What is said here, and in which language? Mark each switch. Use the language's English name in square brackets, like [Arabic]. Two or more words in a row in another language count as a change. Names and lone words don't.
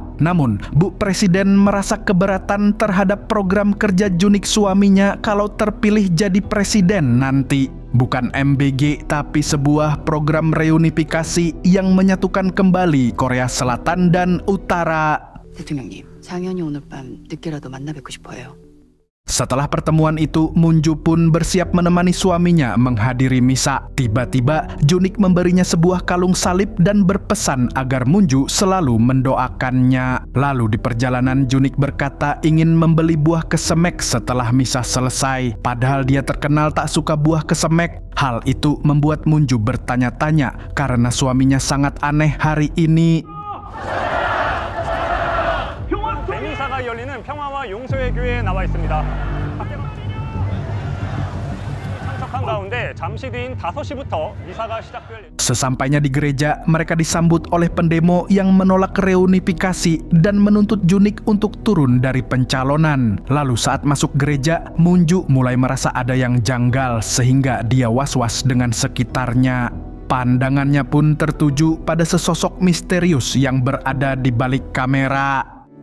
[Indonesian] Namun, Bu Presiden merasa keberatan terhadap program kerja Junik suaminya kalau terpilih jadi presiden nanti. Bukan MBG, tapi sebuah program reunifikasi yang menyatukan kembali Korea Selatan dan Utara. [Korean] 대통령님, 장현이 오늘 밤 늦게라도 만나 뵙고 싶어요. [Indonesian] Setelah pertemuan itu, Moonju pun bersiap menemani suaminya menghadiri misa. Tiba-tiba, Junik memberinya sebuah kalung salib dan berpesan agar Moonju selalu mendoakannya. Lalu di perjalanan, Junik berkata ingin membeli buah kesemek setelah misa selesai. Padahal dia terkenal tak suka buah kesemek. Hal itu membuat Moonju bertanya-tanya karena suaminya sangat aneh hari ini. [Korean] 미사가 열리는 평화와 용서의 교회에 나와 있습니다. 참석한 가운데 잠시 뒤인 5시부터 미사가 시작될. [Indonesian] Sesampainya di gereja, mereka disambut oleh pendemo yang menolak reunifikasi dan menuntut Junik untuk turun dari pencalonan. Lalu saat masuk gereja, Moonju mulai merasa ada yang janggal sehingga dia was-was dengan sekitarnya. Pandangannya pun tertuju pada sesosok misterius yang berada di balik kamera.